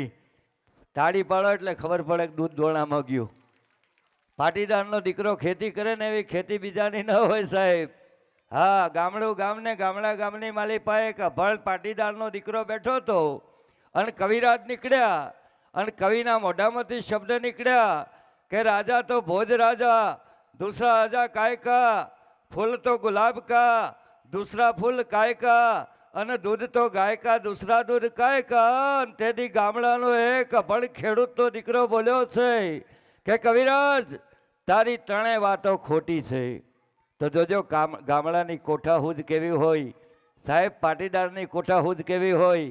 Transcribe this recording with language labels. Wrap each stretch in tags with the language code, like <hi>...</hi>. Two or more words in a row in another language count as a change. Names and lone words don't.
<gu>તાળી પાડો એટલે ખબર પડે કે દૂધ દોણામાં ગયું. પાટીદારનો દીકરો ખેતી કરે ને એવી ખેતી બીજાની ન હોય સાહેબ. હા, ગામડું ગામને, ગામડા ગામની માલી પાસે એક અભણ પાટીદારનો દીકરો બેઠો હતો અને કવિરાજ નીકળ્યા અને કવિના મોઢામાંથી શબ્દ નીકળ્યા</gu> <hi>कि राजा तो भोज राजा, दूसरा राजा काय का, फूल तो गुलाब का, दूसरा फूल काय का, અને दूध तो गाय का, दूसरा दूध काय का.</hi> <gu>તેથી ગામડાનો એક અભણ ખેડૂતનો દીકરો બોલ્યો છે કે કવિરાજ તારી ત્રણેય વાતો ખોટી છે. તો જોજો ગામડાની કોઠાહૂજ કેવી હોય, સાહેબ પાટીદારની કોઠાહૂજ કેવી હોય.</gu>